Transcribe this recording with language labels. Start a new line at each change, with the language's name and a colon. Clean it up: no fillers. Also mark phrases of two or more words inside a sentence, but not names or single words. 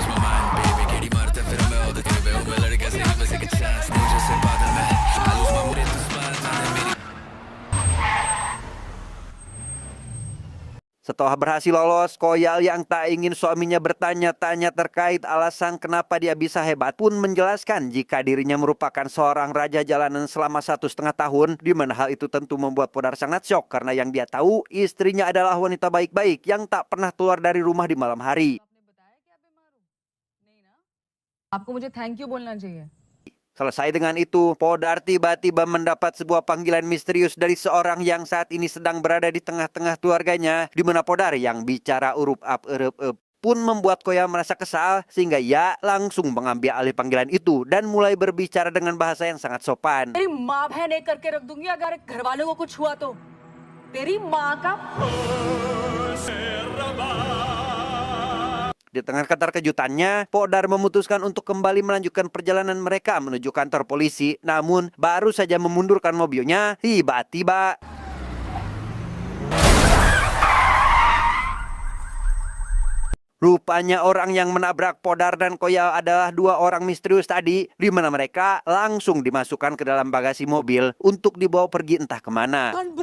Indonesian: Setelah berhasil lolos, Koya yang tak ingin suaminya bertanya-tanya terkait alasan kenapa dia bisa hebat pun menjelaskan jika dirinya merupakan seorang raja jalanan selama 1,5 tahun, di mana hal itu tentu membuat Podar sangat syok karena yang dia tahu istrinya adalah wanita baik-baik yang tak pernah keluar dari rumah di malam hari.
Hindi: आपको मुझे
English: thank you
Hindi: बोलना चाहिए.
Indonesian: Selesai dengan itu, Podar tiba-tiba mendapat sebuah panggilan misterius dari seorang yang saat ini sedang berada di tengah-tengah keluarganya, di mana Podar yang bicara urup ap erup ep pun membuat Koya merasa kesal sehingga ia langsung mengambil alih panggilan itu dan mulai berbicara dengan bahasa yang sangat sopan.
Hindi: तेरी माँ बहन एक करके रख दूंगी अगर घर वालों को कुछ हुआ तो तेरी माँ का.
Indonesian: Di tengah keterkejutannya, Podar memutuskan untuk kembali melanjutkan perjalanan mereka menuju kantor polisi. Namun, baru saja memundurkan mobilnya, tiba-tiba rupanya orang yang menabrak Podar dan Koya adalah dua orang misterius tadi, di mana mereka langsung dimasukkan ke dalam bagasi mobil untuk dibawa pergi entah kemana.